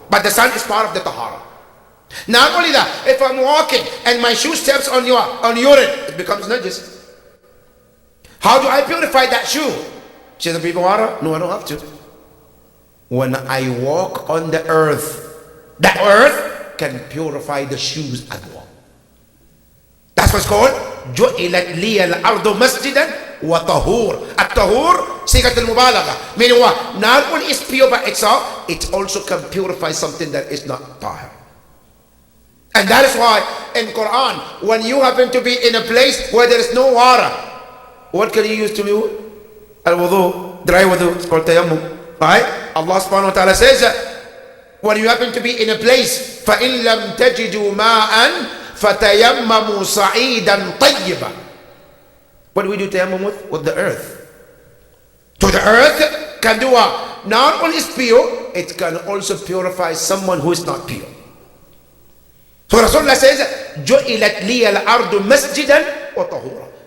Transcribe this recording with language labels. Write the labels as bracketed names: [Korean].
[English] But the sun is part of the tahara. Not only that, if I'm walking and my shoe steps on urine, it becomes najis. How do I purify that shoe? Should there be water? No, I don't have to. When I walk on the earth, that earth can purify the shoes as well. That's what's called [Arabic] جُعِلَتْ لِيَ الْأَرْضُ مَسْجِدًا وَطَهُورًا. [English] At-tahur, sigat al-mubalagha, meaning what? Not only is pure by itself, it also can purify something that is not tahir. And that is why in Quran, when you happen to be in a place where there is no water, what can you use to do? Al-wudu, dry wudu, it's called tayammum. Right? Allah subhanahu wa ta'ala says, when you happen to be in a place, [Arabic] فَإِن لَمْ تَجِدُوا مَاءً فَتَيَمَّمُوا صَعِيدًا طَيِّبًا. [English] What do we do tayammum with? With the earth. So the earth can do what? Not only is pure, it can also purify someone who is not pure. So Rasulullah says, [Arabic] جُعِلَتْ لِيَ الْأَرْضُ مَسْجِدًا وَطَهُورًا.